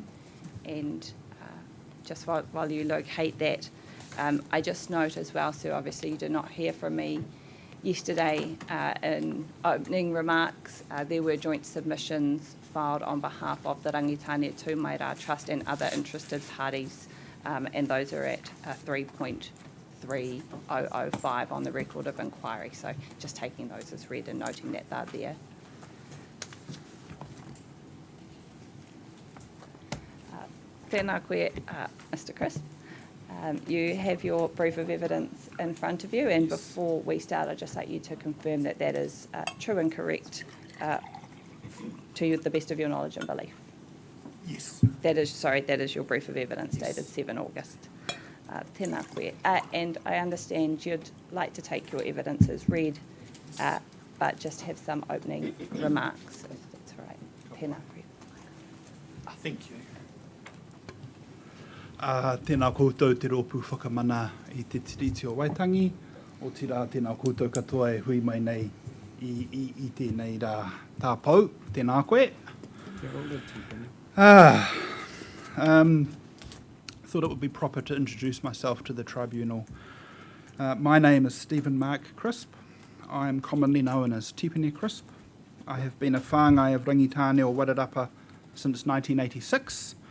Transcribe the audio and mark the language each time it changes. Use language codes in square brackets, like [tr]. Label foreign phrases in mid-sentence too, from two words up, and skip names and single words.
[en] And just while you locate that, I just note as well, sir, obviously you did not hear from me yesterday in opening remarks. There were joint submissions filed on behalf of the Rangitane Tūmaira Trust and other interested parties, and those are at 3.3005 on the record of inquiry. So just taking those as read and noting that they're there. [mi] Tēnā koe, [en] Mr Crisp. You have your proof of evidence in front of you, and before we start, I'd just like you to confirm that that is true and correct to the best of your knowledge and belief. Yes. That is your proof of evidence dated 7 August. [mi] Tēnā koe. [en] And I understand you'd like to take your evidence as read, but just have some opening remarks, if that's all right. [mi] Tēnā koe. [en] Thank you. [mi] Tēnā koutou te rōpū whakamana i te tiriti o Waitangi. O tira tēnā koutou katoa e hui mai nei i tēnei rā tāpau. Tēnā koe. [en] Thought it would be proper to introduce myself to the tribunal. My name is Stephen Mark Crisp. I am commonly known as Tipene Crisp. I have been a whāngai of Rangitane o Wairarapa since 1986.